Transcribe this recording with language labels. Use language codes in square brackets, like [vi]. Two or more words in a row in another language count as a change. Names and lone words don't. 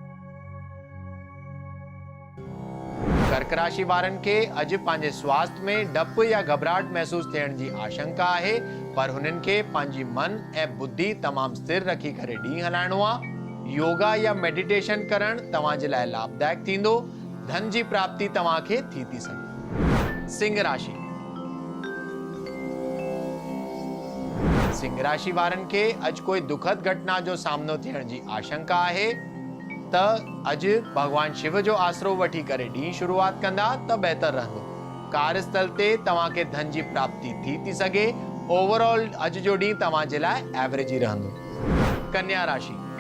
[sd] कर्क राशि वारनि खे अॼु पंहिंजे स्वास्थ्य में डपु या घबराहट महसूस थियण जी आशंका आहे, पर हुननि खे पंहिंजी मन ऐं बुद्धि तमामु स्थिर रखी करे ॾींहुं हलाइणो आहे। योगा या मेडिटेशन करणु तव्हांजे लाइ लाभदायक थींदो। धन जी प्राप्ति तव्हांखे थी सघे। सिंह राशि। सिंह राशि वारनि खे अॼु कोई दुखद घटना जो सामनो थियण जी आशंका आहे, त अॼु भगवान शिव जो आसरो वठी करे ॾींहुं शुरूआत कंदा त बहितर रहंदो। कार्यस्थल ते तव्हांखे धन जी प्राप्ति थी सघे। ओवरऑल अॼु जो ॾींहुं तव्हांजे लाइ एवरेज ही रहंदो। कन्या राशि।